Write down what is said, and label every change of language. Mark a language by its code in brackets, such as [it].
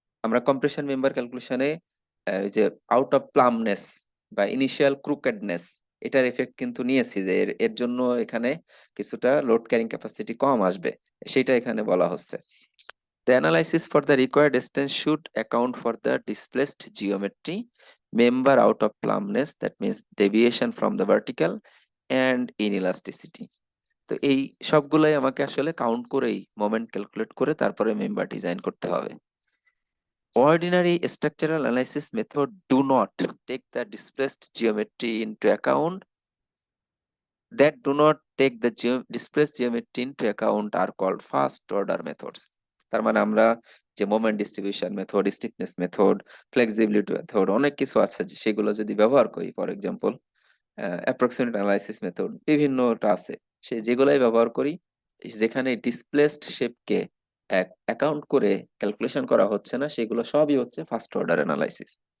[bn] আমরা compression member ক্যালকুলেশনে যে out of প্লামনেস বা ইনিশিয়াল ক্রুকেডনেস এটার এফেক্ট কিন্তু নিয়েছি, যে এর জন্য এখানে কিছুটা লোড ক্যারিং ক্যাপাসিটি কম আসবে, সেটা এখানে বলা হচ্ছে। [en] The analysis for the required distance should account for the displaced geometry, member out of plumbness, that means deviation from the vertical, and inelasticity. [bn] তো এই সবগুলাই আমাকে আসলে কাউন্ট করেই মোমেন্ট ক্যালকুলেট করে তারপরে মেম্বার ডিজাইন করতে হবে। [en] Ordinary structural analysis method do not take the displaced geometry into account. That do not take the displaced geometry into account are called first order methods. [bn] তার মানে আমরা যে moment distribution method, stiffness method, flexibility method অনেক কিছু আছে, সেগুলো যদি ব্যবহার করি, for example approximate analysis method বিভিন্নটা আছে, সে যেগুলাই ব্যবহার করি, যেখানে ডিসপ্লেসড শেপকে অ্যাকাউন্ট করে ক্যালকুলেশন করা হচ্ছে না, সেগুলো সবই হচ্ছে ফার্স্ট অর্ডার অ্যানালাইসিস।